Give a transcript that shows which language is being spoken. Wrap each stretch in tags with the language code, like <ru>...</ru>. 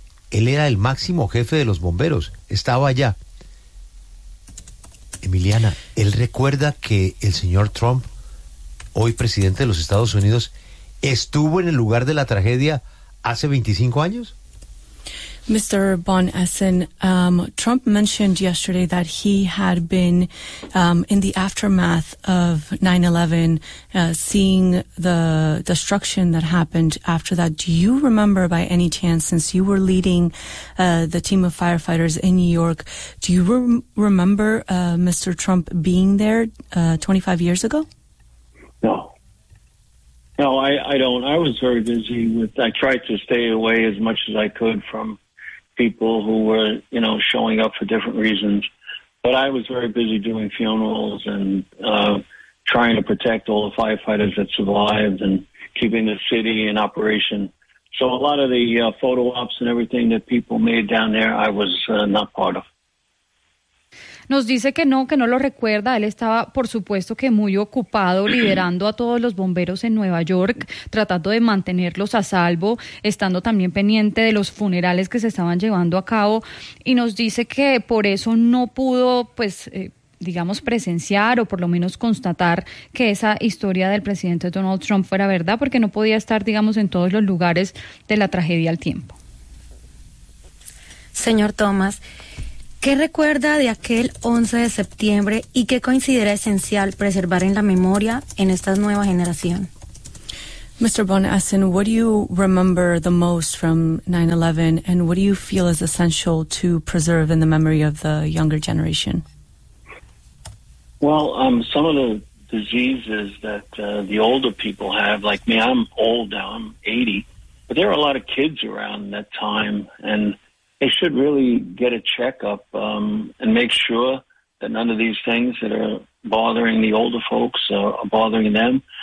<es>Él era el máximo jefe de los bomberos, estaba allá. Emiliana, ¿él recuerda que el señor Trump, hoy presidente de los Estados Unidos, estuvo en el lugar de la tragedia hace 25 años?</es> <en>Mr. Von Essen, Trump mentioned yesterday that he had been in the aftermath of 9/11, seeing the destruction that happened after that. Do you remember by any chance, since you were leading the team of firefighters in New York, do you remember Mr. Trump being there 25 years ago? No. No, I don't. I was very busy with, I tried to stay away as much as I could from people who were, you know, showing up for different reasons. But I was very busy doing funerals and trying to protect all the firefighters that survived and keeping the city in operation. So a lot of the photo ops and everything that people made down there, I was not part of.</en> <es>Nos dice que no lo recuerda. Él estaba, por supuesto, que muy ocupado liderando a todos los bomberos en Nueva York, tratando de mantenerlos a salvo, estando también pendiente de los funerales que se estaban llevando a cabo. Y nos dice que por eso no pudo, pues, digamos, presenciar o por lo menos constatar que esa historia del presidente Donald Trump fuera verdad, porque no podía estar, digamos, en todos los lugares de la tragedia al tiempo. Señor Thomas, ¿qué recuerda de aquel 11 de septiembre y qué considera esencial preservar en la memoria en esta nueva generación?</es> <en>Mr. Bon Essen, what do you remember the most from 9/11, and what do you feel is essential to preserve in the memory of the younger generation? Well, some of the diseases that the older people have, like me, I'm old now, I'm 80, but there are a lot of kids around that time, and they should really get a checkup and make sure that none of these things that are bothering the older folks are bothering them.</en>